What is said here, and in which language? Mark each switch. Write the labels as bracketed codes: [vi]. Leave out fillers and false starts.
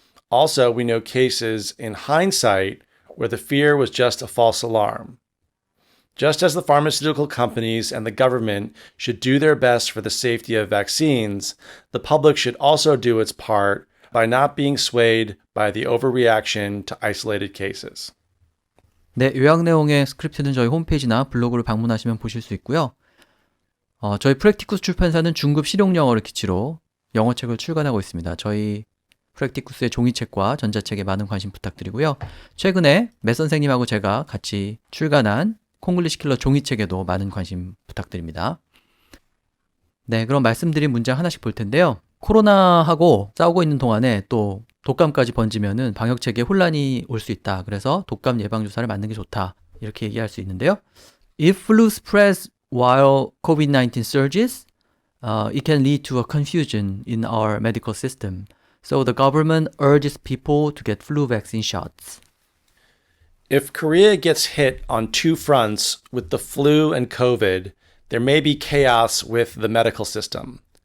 [en] Also, we know cases in hindsight where the fear was just a false alarm. Just as the pharmaceutical companies and the government should do their best for the safety of vaccines, the public should also do its part by not being swayed by the overreaction to isolated cases. [ko] 네, 요약 내용의 스크립트는 저희 홈페이지나 블로그를 방문하시면 보실 수 있고요. 저희 프랙티쿠스 출판사는 중급 실용 영어를 기치로 영어책을 출간하고 있습니다. 저희 프랙티쿠스의 종이책과 전자책에 많은 관심 부탁드리고요. 최근에 맷 선생님하고 제가 같이 출간한 콩글리시 킬러 종이책에도 많은 관심 부탁드립니다. 네, 그럼 말씀드린 문장 하나씩 볼 텐데요. 코로나하고 싸우고 있는 동안에 또 독감까지 번지면은 방역 체계에 혼란이 올 수 있다. 그래서 독감 예방 주사를 맞는 게 좋다. 이렇게 얘기할 수 있는데요. [en] If flu spreads while COVID-19 surges, it can lead to a confusion in our medical system. So the government urges people to get flu vaccine shots. If Korea gets hit on two fronts with the flu and COVID, there may be chaos with the medical system.